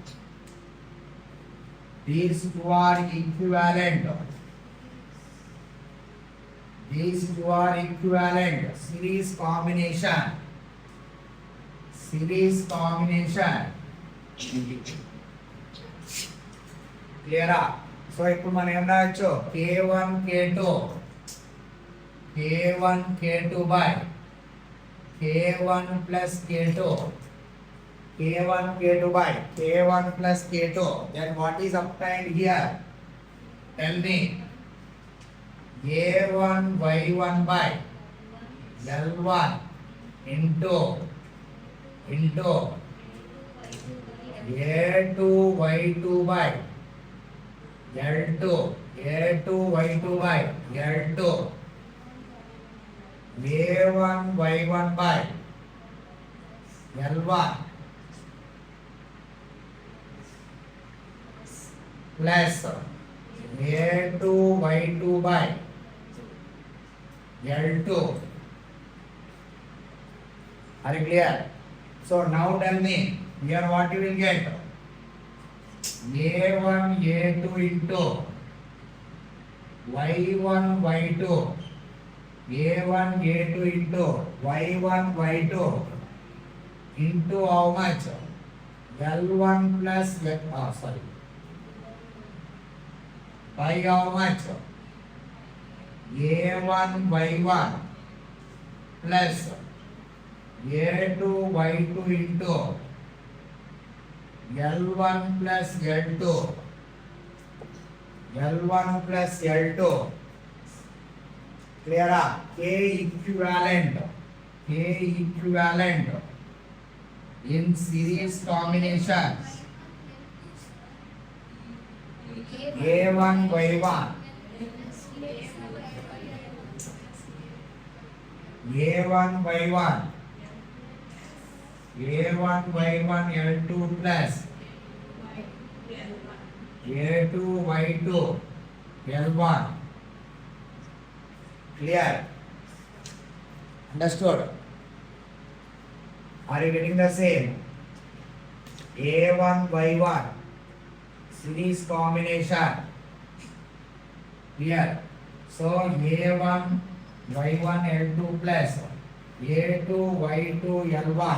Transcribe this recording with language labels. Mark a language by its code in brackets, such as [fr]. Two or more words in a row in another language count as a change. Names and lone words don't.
[en] These two are equivalent. These two are equivalent. Series combination. Series combination. [te] క్లియరా? సో ఇప్పుడు మనం ఏం రాయొచ్చు, [en] k1 k2 k1 k2 by k1 plus k2 k1 k2 by k1 plus k2. Then what is obtained here? Tell me. A1 y1 by L1 into A2 y2 by L2 A2 y2 by L2 A1 y1 by L1 plus A2 y2 by L2. Are you clear? So now tell me, here what you will get? A1 A2 into y1 y2 A1 A2 into y1 y2 into how much? L1 plus by how much? A1 y1 plus A2 y2 into L1 plus L2 L1 plus L2. Clear? K equivalent in series combination A1 y1 A1 y1 A1 y1 L2 plus A2 y2 L1. Clear? Understood? Are you getting the same? A1 y1 series combination. Clear? So A1 y1 L2 plus A2 y2 L1.